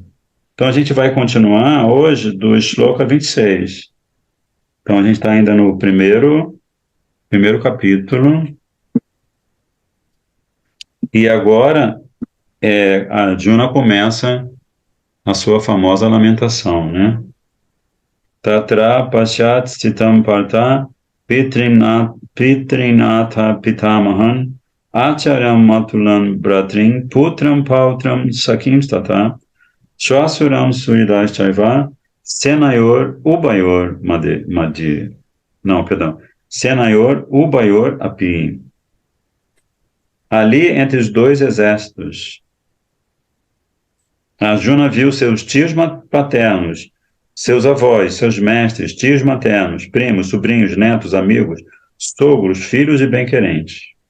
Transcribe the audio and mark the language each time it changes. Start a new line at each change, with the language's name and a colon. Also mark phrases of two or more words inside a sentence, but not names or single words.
Portuguese: Então a gente vai continuar hoje do Shloka 26. Então a gente está ainda no primeiro capítulo. E agora a Arjuna começa a sua famosa lamentação, né?
Sanskrit: Tatra Pashat Stitam Partha Pitrinatha Pitamahan Acharyam Matulan Bratrin Putram Pautram Sakim Stata Shwasuram Suridas Chaiva Senayor Ubayor Madi.
Portuguese: Não, perdão.
Sanskrit: Senayor Ubayor Api.
Portuguese: Ali entre os dois exércitos, Arjuna viu seus tios paternos, seus avós, seus mestres, tios maternos, primos, sobrinhos, netos, amigos, sogros, filhos e bem-querentes.